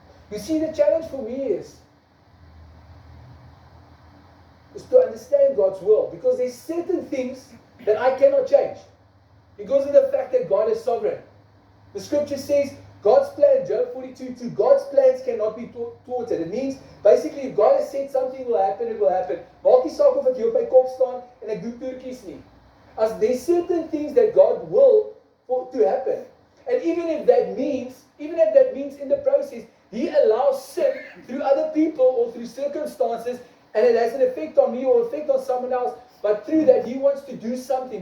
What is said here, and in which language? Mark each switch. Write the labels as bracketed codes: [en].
[en] You see, the challenge for me is to understand God's will, because there's certain things that I cannot change because of the fact that God is sovereign. The scripture says, God's plan, Job 42:2, God's plans cannot be thwarted. It means, basically, if God has said something will happen, it will happen. [af] Maak nie saak of ek hier op my kop staan en ek doen toertjies nie. [en] As there's certain things that God will to happen. And even if that means in the process, He allows sin through other people or through circumstances, and it has an effect on me or effect on someone else, but through that He wants to do something.